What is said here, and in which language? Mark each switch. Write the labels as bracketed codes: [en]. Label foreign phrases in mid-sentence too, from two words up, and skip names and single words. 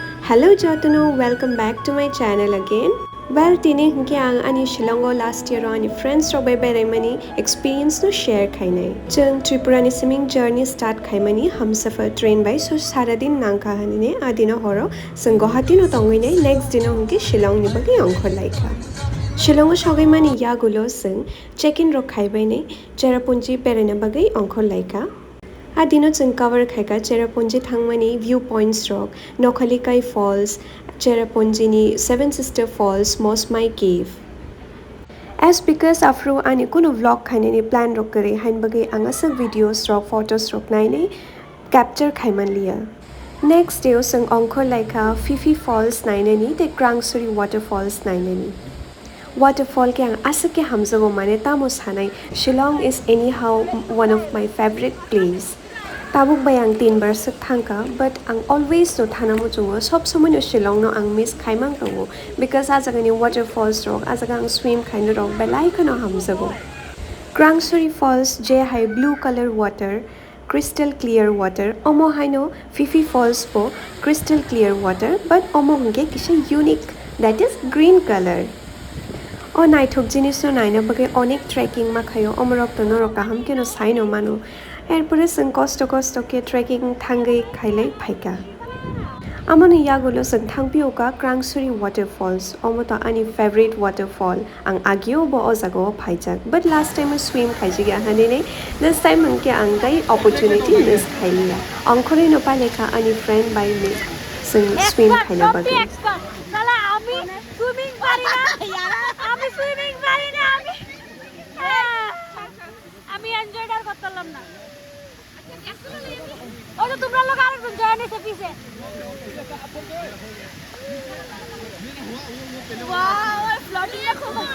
[en] Hello Jotano, welcome back to my channel again. Well, [trp] tini hingke ang ani Shillong [en] last year [trp] ani friends ro bai bai mani experience no share khainai. Chung Tripura ni [en] swimming journey [trp] start khaimani hamsafar train by so sara din nangka hani ne adina horo sung Guwahati no tongoi ne next dino hingke Shillong ni bagi Nohkalikai. Shillong shogai mani yagulo sung check-in ro khaibai ne Cherrapunji perena bagi Nohkalikai. Adino chung cover khaika Cherrapunji thangmani viewpoints rock Nohkalikai Falls, Cherrapunji ni Seven Sister Falls, Mawsmai cave. [en] As because [trp] afro ani kuno vlog khaine ni plan rock kare hain bagai angasa videos rock photos rock nai ne capture khaiman liya. Next day sung Nohkalikai Phe Phe Falls nai ne ni te Krang Suri Waterfalls nai ne ni. Waterfall ke ang asa ke hamzago mane tamo sanai [en] Shillong is anyhow one of my favorite place. [trp] Tabuk bayang 3 bar sak thangka but ang always no thanamo chungo [bn] সব সময় [trp] no Shillong no ang miss khaimang tongo because ajaga ni waterfalls rok ajaga ang swim khaino rok belai kano hamzago. [en] Krang Suri Falls je hai blue color water, crystal clear water. [trp] Omo haino Phe Phe Falls po [en] crystal clear water [trp] but omo hungke kisha unique, [en] that is green color. [trp] O naithok jinis no naina bagai onek trekking ma khayo omorok to norok kaham ke no saino manu erpore sung kosto ke trekking thangai khailai phaika amoni yagulo sung thangpio ka Krang Suri Waterfalls omoto ani favorite waterfall ang agio bo ojago phaijak but [en] last time [trp] swim khaiji ga hane ne [en] this time [trp] angke angai opportunity miss khailia angkhore no paleka ani friend by me sung swim khaina bagai [bn] শালা আমি সুইমিং পারি না আমি সুইমিং পারি না আমি এনজয় আর করতেলাম না ওই তো তোমরা লোক আরেকজন জয়েন এসে পিছে ওয়াও ওই ফ্লোটিং দেখো